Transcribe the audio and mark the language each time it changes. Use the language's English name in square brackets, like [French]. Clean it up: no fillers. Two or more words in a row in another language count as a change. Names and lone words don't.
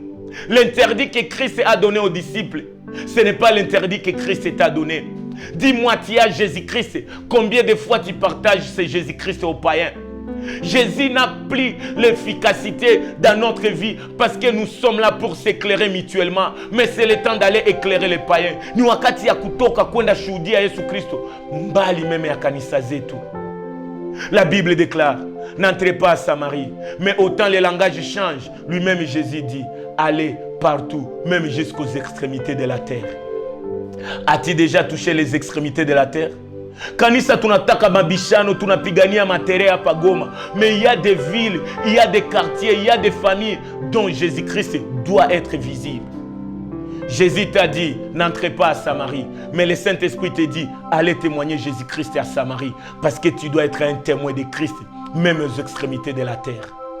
[French] L'interdit que Christ a donné aux disciples, ce n'est pas l'interdit que Christ t'a donné. Dis-moi, tu as Jésus-Christ, combien de fois tu partages ce Jésus-Christ aux païens? Jésus n'a plus l'efficacité dans notre vie parce que nous sommes là pour s'éclairer mutuellement. Mais c'est le temps d'aller éclairer les païens. [Swahili] Ni wakati ya kutoka kwenda shuhudia Yesu Kristo mbali meme ya kanisa zetu. [French] La Bible déclare, n'entrez pas à Samarie, mais autant les langages changent. Lui-même Jésus dit, allez partout, même jusqu'aux extrémités de la terre. As-tu déjà touché les extrémités de la terre? [Swahili] Kanisa tunataka mabishano, tunapigania matere hapa Goma. [French] Mais il y a des villes, il y a des quartiers, il y a des familles dont Jésus-Christ doit être visible. Jésus t'a dit, n'entrez pas à Samarie. Mais le Saint-Esprit te dit, allez témoigner Jésus-Christ à Samarie. Parce que tu dois être un témoin de Christ, même aux extrémités de la terre.